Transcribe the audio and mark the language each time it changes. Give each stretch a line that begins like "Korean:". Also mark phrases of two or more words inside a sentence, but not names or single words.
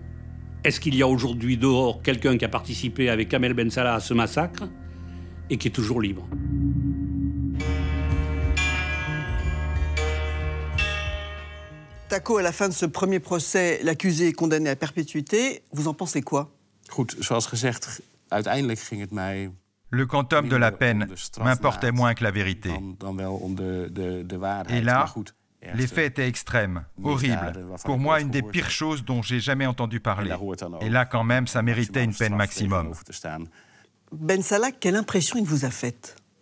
French: Est-ce qu'il y a aujourd'hui dehors quelqu'un qui a participé avec Kamel Ben Salah à ce massacre et qui est toujours libre? Taco, à la fin de ce premier procès, l'accusé est condamné à perpétuité. Vous en pensez quoi?
Dutch: Goed, zoals gezegd, uiteindelijk ging het mij...
French: Le quantum de la peine m'importait moins que la vérité. Et là, les faits étaient extrêmes, horribles. Pour moi, une des pires choses dont j'ai jamais entendu parler. Et là, quand même, ça méritait une peine maximum. Ben Salah, quelle impression il vous a faite?